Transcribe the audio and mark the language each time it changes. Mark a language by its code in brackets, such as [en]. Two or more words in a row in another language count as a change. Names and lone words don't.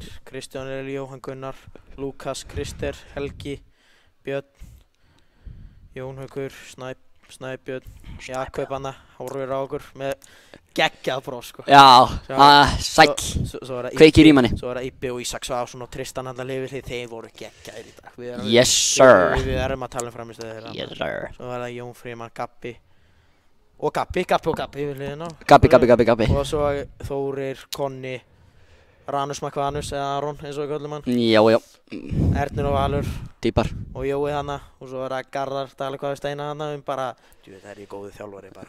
[is] Kristján Eli, Jóhann Gunnar, Lúkas, Krister, Helgi, Björn, Jón Haukur, Snæbjörn, Jakob Anna, horfir á okkur með geggjað bros sko. Já, sæll, kveikir í manni. Svo var það Íbbi og Ísak Svavarsson og Tristan hann að lifi hlið, þeir voru geggjaðir í dag. [en] Yes sir. [is] Við erum að tala framistöðu þeirra. [en] Yes sir. [is] Svo var það Jón Fríman, Gabbi og Gabbi við hliðina. Gabbi. Og svo Þórir, Konni, Ranus Makvanus eða Aron eins og við köllum hann. Já. Ernir og Valur. Dýpar. Og Jói hana. Og svo var það Garðar, tala hvað við Steina hana bara, það er í góðu þjálfari bara.